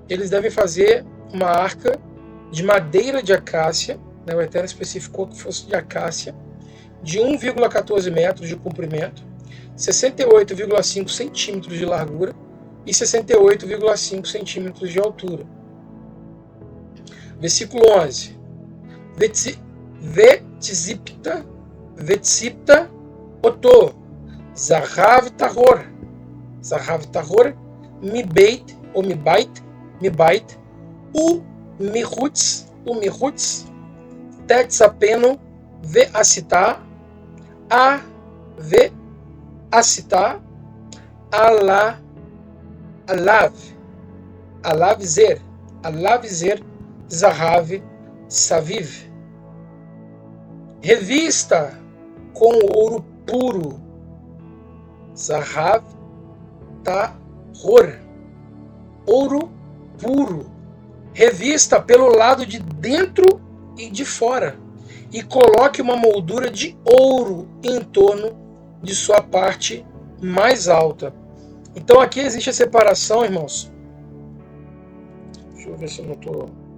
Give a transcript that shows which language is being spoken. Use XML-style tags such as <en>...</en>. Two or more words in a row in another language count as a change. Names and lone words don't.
<pt>Eles devem fazer uma arca de madeira de acácia, né, o Eterno especificou que fosse de acácia, de 1,14 metros de comprimento, 68,5 centímetros de largura e 68,5 centímetros de altura. Versículo 11.</pt> <he>וצפית אתו, זהב טהור, מבית, ou מבית, ומחוץ, תצפנו, ועשית, עליו זר, זהב סביב.</he> <pt>Revista com ouro puro,</pt> <he>זהב טהור,</he> <pt>ouro puro. Revista pelo lado de dentro e de fora, e coloque uma moldura de ouro em torno de sua parte mais alta. Então aqui existe a separação, irmãos. Deixa eu ver se eu não estou...</pt>